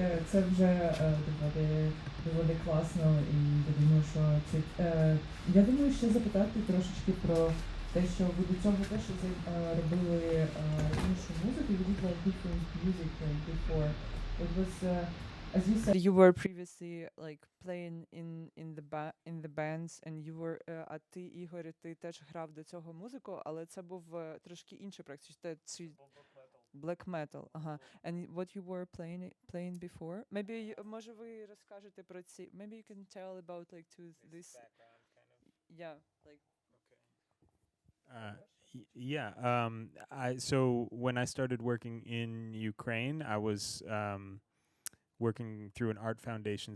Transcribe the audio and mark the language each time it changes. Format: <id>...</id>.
<uk>Це вже доволі класно, і я думаю, що я думаю, ще запитати трошечки про те, що ви до цього теж робили іншу музику, you did like different music before.</uk> <en>It was, as you said, you were previously like playing in the bands, and you were, а ти, Ігор, ти теж грав до цього музику, але це був трошки інший проект. Чи Black metal, ага. And what you were playing before?</en> <uk>Maybe може ви розкажете про ці.</uk> <en>Maybe you can tell about like to this. Yeah, like. Yeah. So when I started working in Ukraine, I was working through an art foundation.</en>